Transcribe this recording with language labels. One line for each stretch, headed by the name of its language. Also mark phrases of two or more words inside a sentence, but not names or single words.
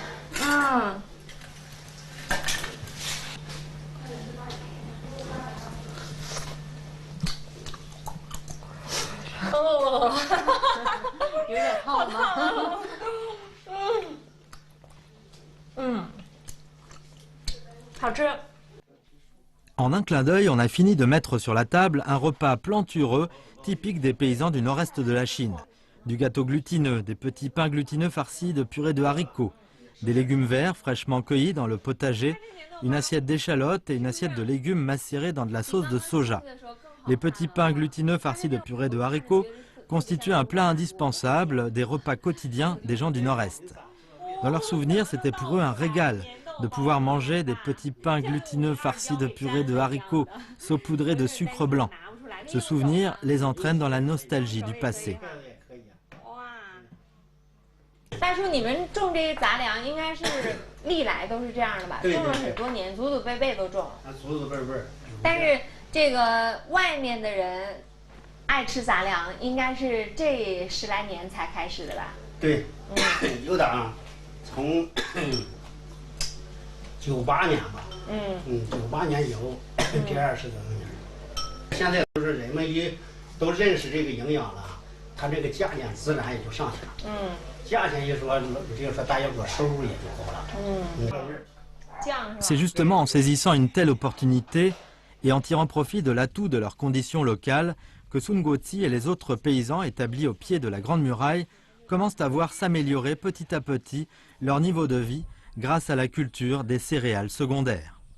Chinese: 嗯。哦，有点烫吗？好吃。
French: En un clin d'œil, on a fini de mettre sur la table un repas plantureux typique des paysans du nord-est de la Chine. Du gâteau glutineux, des petits pains glutineux farcis de purée de haricots, des légumes verts fraîchement cueillis dans le potager, une assiette d'échalotes et une assiette de légumes macérés dans de la sauce de soja. Les petits pains glutineux farcis de purée de haricots constituent un plat indispensable des repas quotidiens des gens du nord-est. Dans leurs souvenirs, c'était pour eux un régal de pouvoir manger des petits pains glutineux farcis de purée de haricots saupoudrés de sucre blanc. Ce souvenir les entraîne dans la nostalgie du passé.
Chinese: 大叔，你们种这些杂粮应该是历来都是这样的吧？种了很多年，祖祖辈辈都种。祖祖辈辈。但是这个外面的人爱吃杂粮，应该是这10来年才开始的吧？对，有点啊，从98年吧。98年以后，第20多年。现在都是人们都认识这个营养了，它这个价钱自然也就上去了。价钱一说，就是说大家伙收入也就高了。
French: C'est justement en saisissant une telle opportunité et en tirant profit de l'atout de leurs conditions locales que Sun Guozi et les autres paysans établis au pied de la Grande Muraille commencent à voir s'améliorer petit à petit leur niveau de vie grâce à la culture des céréales secondaires.